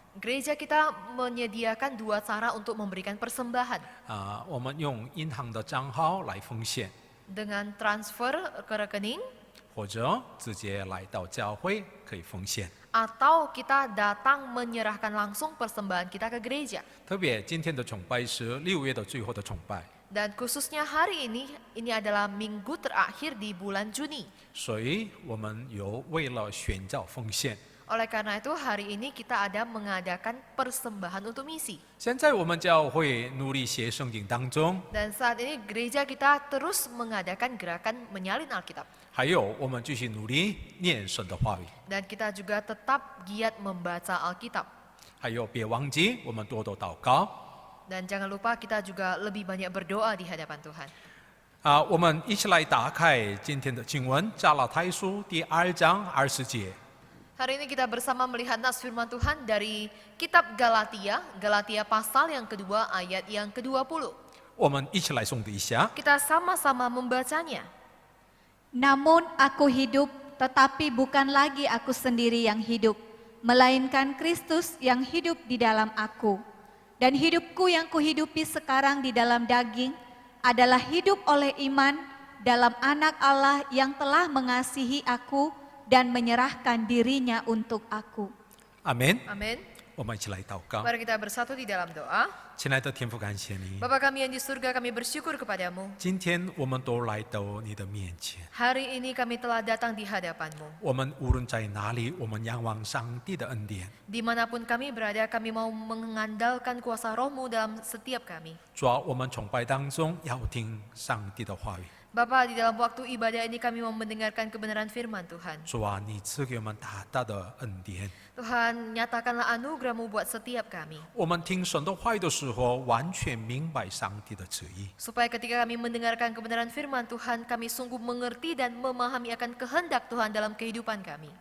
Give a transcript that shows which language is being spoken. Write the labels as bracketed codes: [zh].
[id] Gereja kita menyediakan 2 cara untuk memberikan persembahan. [zh] 我们用银行的账号来奉献， [id] Dengan transfer ke rekening [zh] 或者直接来到教会可以奉献。 [id] atau kita datang menyerahkan langsung persembahan kita ke gereja. [zh] 特别今天的崇拜是6月的最后的崇拜， [id] Dan khususnya hari ini adalah minggu terakhir di bulan Juni. [zh] 所以我们有为了宣教奉献。 [id] Oleh karena itu hari ini kita ada mengadakan persembahan untuk misi. [zh] 现在我们教会努力写圣经当中， [id] Dan saat ini gereja kita terus mengadakan gerakan menyalin Alkitab. [zh] 还有我们继续努力念神的话语。 [id] Dan kita juga tetap giat membaca Alkitab. [zh] 还有别忘记我们多多祷告。 [id] Dan jangan lupa kita juga lebih banyak berdoa di hadapan Tuhan. [zh] 我们一起来打开今天的经文，加拉太书第2章20节。 [id] Hari ini kita bersama melihat nas firman Tuhan dari kitab Galatia, Galatia pasal yang kedua ayat yang ke-20. [zh] 我们一起来诵读一下。 [id] Kita sama-sama membacanya. Namun aku hidup, tetapi bukan lagi aku sendiri yang hidup, melainkan Kristus yang hidup di dalam aku. Dan hidupku yang kuhidupi sekarang di dalam daging adalah hidup oleh iman dalam Anak Allah yang telah mengasihi aku dan menyerahkan dirinya untuk aku. [zh] 阿门。 [id] Amin. [zh] 我们一起来祷告。 [id] Mari kita bersatu di dalam doa. [zh] 亲爱的天父，感谢你， [id] Bapa kami yang di surga, kami bersyukur kepadamu. [zh] 今天我们都来到你的面前。 [id] Hari ini kami telah datang di hadapanmu. [zh] 我们无论在哪里，我们仰望上帝的恩典。 [id] Dimanapun kami berada, kami mau mengandalkan kuasa rohmu dalam setiap kami. [zh] 主啊，我们崇拜当中要听上帝的话语。 [id] Bapa, di dalam waktu ibadah ini kami mau mendengarkan kebenaran firman Tuhan. [zh] 主啊，你赐给我们大大的恩典。 [id] Tuhan, nyatakanlah anugerah-Mu buat setiap kami. [zh] 我们听神的话语的时候，完全明白上帝的旨意。 [id] Supaya ketika kami mendengarkan kebenaran firman Tuhan, kami sungguh mengerti dan memahami akan kehendak Tuhan dalam kehidupan kami.